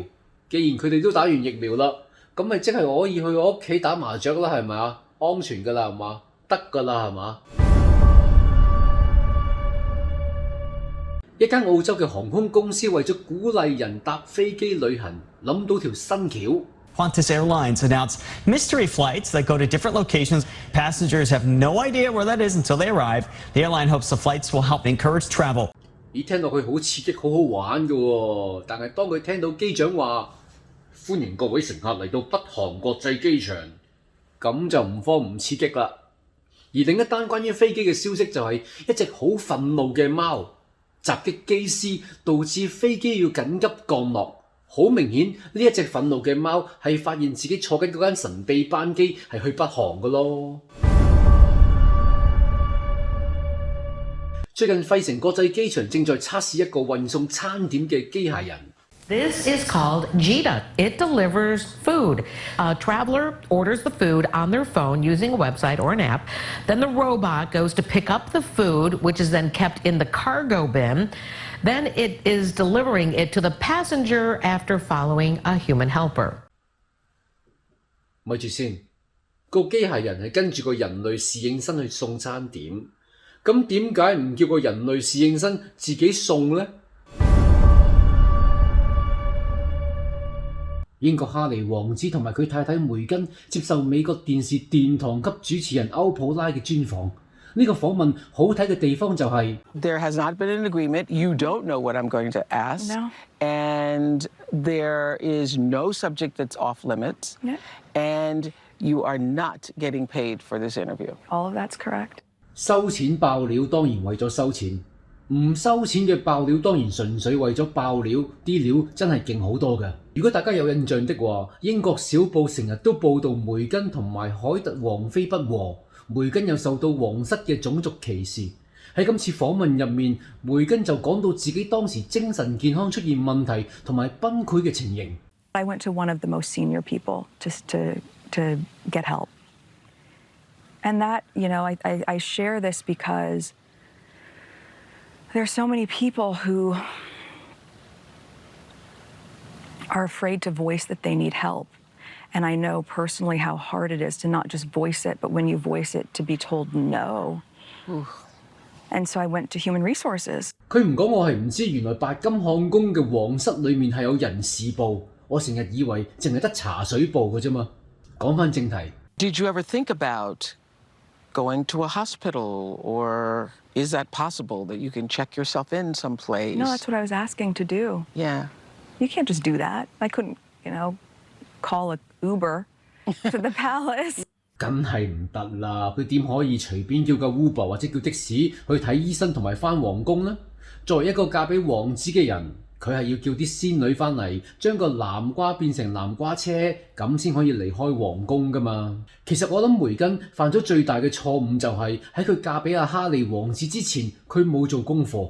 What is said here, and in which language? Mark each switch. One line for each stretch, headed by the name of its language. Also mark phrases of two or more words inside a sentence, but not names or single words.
Cantonese: 既然佢哋都打完疫苗啦，咁咪即係我可以去我屋企打麻雀啦，係咪啊？安全㗎啦，係嘛？得㗎啦，係嘛？一間澳洲嘅航空公司為咗鼓勵人搭飛機旅行，諗到條新橋。
English: Qantas Airlines announced mystery flights that go to different locations. Passengers have no idea where that is until they arrive. The airline hopes the flights will help encourage travel.
Cantonese: 咦，聽落去好刺激，好好玩㗎喎！但係當佢聽到機長話歡迎各位乘客嚟到北韓國際機場，咁就唔慌唔刺激啦。而另一單關於飛機嘅消息就係一隻好憤怒嘅貓襲擊機師，導致飛機要緊急降落。好明顯呢一隻憤怒嘅貓係發現自己坐緊嗰間神秘班機係去北韓㗎咯。最近費城國際機場正在測試一個運送餐點嘅機械人。
English: This is called Jita. It delivers food. A traveler orders the food on their phone using a website or an app. Then the robot goes to pick up the food, which is then kept in the cargo bin. Then it is delivering it to the passenger after following a human helper.
Cantonese: 咪住先，個機械人係跟住個人類侍應生去送餐點，咁點解唔叫個人類侍應生自己送呢？英國哈利王子同埋佢太太梅根接受美國電視殿堂級主持人歐普拉嘅專訪。呢個訪問好睇嘅地方就係
English: There has not been an agreement. You don't know what I'm going to ask. No. And there is no subject that's off limits. Yeah. And you are not getting paid for this interview. All of that's correct.
Cantonese: 收錢爆料當然為咗收錢，唔收錢嘅爆料當然純粹為咗爆料，啲料真係勁好多嘅。如果大家有印象的話，英國小報成日都報導梅根同埋凱特王妃不和，梅根又受到皇室嘅種族歧視。喺今次訪問入面，梅根就講到自己當時精神健康出現問題同埋崩潰嘅情形。
English: I went to one of the most senior people just to get help. And that, I share this because there are so many people who are afraid to voice that they need help. And I know personally how hard it is to not just voice it, but when you voice it, to be told no. And so I went to Human Resources.
Cantonese: 佢唔講我係唔知，原來白金漢宮嘅皇室裏面係有人事部，我成日以為淨係得茶水部嘅啫嘛。講返正題。
English: Did you ever think about going to a hospital, or is that possible that you can check yourself in someplace? No, that's what I was asking to do. Yeah. You can't just do that. I couldn't, call an Uber to the palace.
Cantonese: 梗係唔得啦！佢點可以隨便叫個 Uber 或者叫的士去睇醫生同埋返皇宮呢？作為一個嫁俾王子嘅人，佢係要叫啲仙女返嚟，將個南瓜變成南瓜車，咁先可以離開皇宮㗎嘛。其實我諗梅根犯咗最大嘅錯誤就係喺佢嫁俾阿哈利王子之前，佢冇做功課。